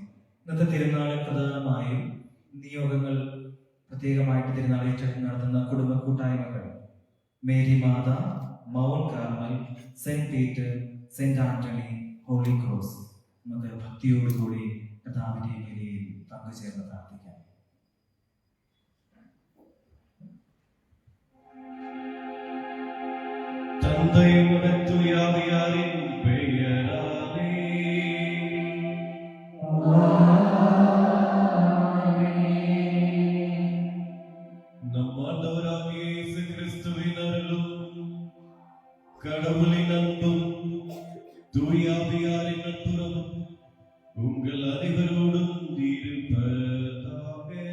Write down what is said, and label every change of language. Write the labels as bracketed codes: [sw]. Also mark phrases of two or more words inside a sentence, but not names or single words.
[ml] ഇന്നത്തെ തിരുനാളിൽ പ്രധാനമായും നിയോഗങ്ങൾ പ്രത്യേകമായിട്ട് തിരുനാളിൽ നടത്തുന്ന കുടുംബ കൂട്ടായ്മകൾ മേരി മാത, മൗണ്ട് കാർമൽ, സെന്റ് പീറ്റർ, സെന്റ് ആന്റണി, ഹോളി ക്രോസ്. നമുക്ക് ഭക്തിയോടുകൂടി കർത്താവിന്റെ ബലിയിൽ പങ്കുചേർന്ന് പ്രാർത്ഥിക്കാം. [ta] தந்தையுடைய தூயாவியாரின் பெயராலே நம்மாண்டவராகிய இயேசு கிறிஸ்துவின் அருளும் கடவுளின் அன்பும் தூயாவியாரின் நட்புறவும் உங்கள் அனைவரோடும் இருப்பதாக.